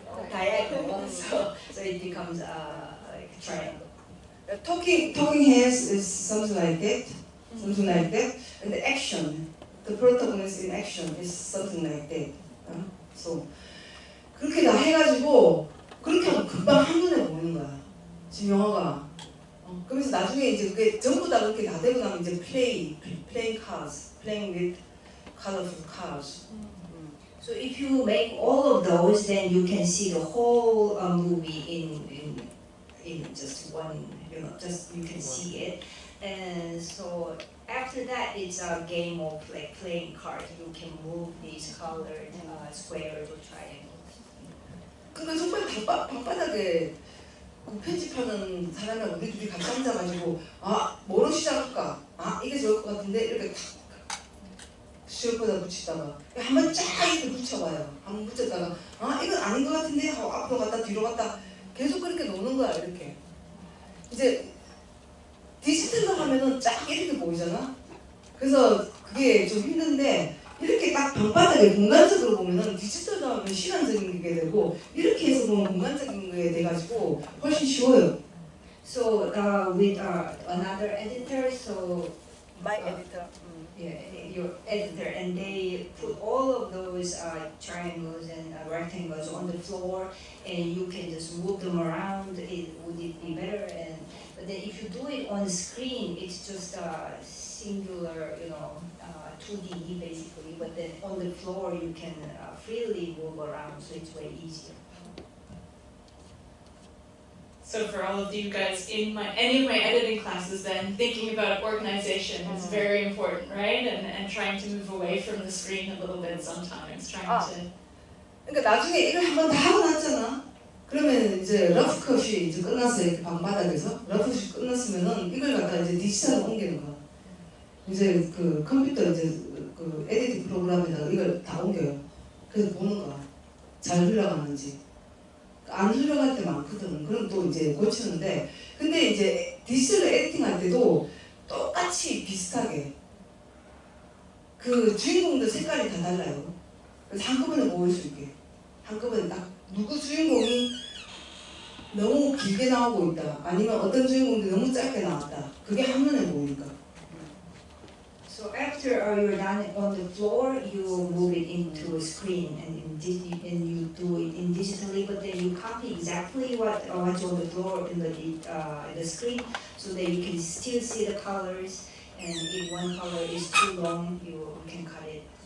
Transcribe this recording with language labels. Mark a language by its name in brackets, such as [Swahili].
[English] diagonal, so it becomes like a triangle. Talking heads is something like that, something like that, and the action, the protagonist in action is something like that. [Korean] So 그렇게 다 해가지고 그렇게 하면 금방 한눈에 보이는 거야. 지금 영화가. 그러면서 나중에 이제 그게 전부 다 그렇게 다 되고 나면 이제 [English] playing cards, playing with colorful cards. So if you make all of those, then you can see the whole movie in just one, just you can see it. And so after that, it's a game of like playing cards. You can move these colored squares or triangles. [Korean] 그러니까 정말 방바닥에 그 편집하는 사람이랑 우리 둘이 같이 앉아가지고 뭐로 시작할까? 이게 좋을 것 같은데 이렇게 탁 시험보다 붙이다가 한번 쫙 이렇게 붙여봐요. 한번 붙였다가 이건 아닌 것 같은데 하고 앞으로 갔다 뒤로 갔다 계속 그렇게 노는 거야. 이렇게 이제 디지털로 하면은 쫙 이렇게 보이잖아. 그래서 그게 좀 힘든데 이렇게 딱 방바닥에 공간적으로 보면은 디지털로 하면 시간적인 게 되고 이렇게 해서 보면 공간적인 게 돼가지고 훨씬 쉬워요. [English] So with another editor, so My editor. your editor, and they put all of those triangles and rectangles on the floor, and you can just move them around. Would it be better? But then if you do it on the screen, it's just a singular, 2D basically. But then on the floor, you can freely move around, so it's way easier. So for all of you guys in any of my editing classes, then thinking about organization is very important, right? And trying to move away from the screen a little bit sometimes, trying to. [Korean] 그러니까 나중에 이걸 한번 다 하고 났잖아. 그러면 이제 러프 컷이 이제 끝났어요. 이렇게 방바닥에서 러프 컷이 끝났으면은 이걸 갖다 이제 디지털로 옮기는 거야. 이제 그 컴퓨터 이제 그 에디팅 프로그램에다가 이걸 다 옮겨요. 그래서 보는 거야. 잘 흘러가는지. 안 흘러갈 때 많거든. 그럼 또 이제 고치는데, 근데 이제 디지털 에디팅 할 때도 똑같이 비슷하게 그 주인공들 색깔이 다 달라요. 그래서 한꺼번에 보일 수 있게 한꺼번에 딱 누구 주인공이 너무 길게 나오고 있다, 아니면 어떤 주인공이 너무 짧게 나왔다, 그게 한눈에 보이니까. [English] So after you're done on the floor, you move it into a screen, and you do it in digitally. But then you copy exactly what's on the floor in the screen, so that you can still see the colors. And if one color is too long, you can cut it.